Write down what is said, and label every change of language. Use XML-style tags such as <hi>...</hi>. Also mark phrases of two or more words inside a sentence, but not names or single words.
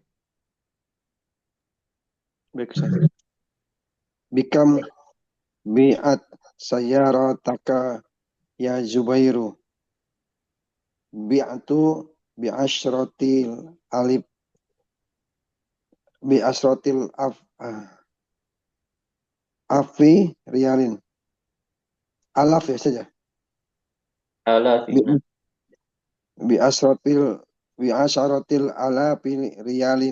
<id>Baik, Ustaz.</id> <ar>بكم بعت سيارتك يا زبير. بعت بعشرة الألف بعشرة آفي ريال.</ar> <id>Alaf ya saja.</id> <ar>Alafi. Nah. بـ بعشرة بعشرة آلاف ريال.</ar>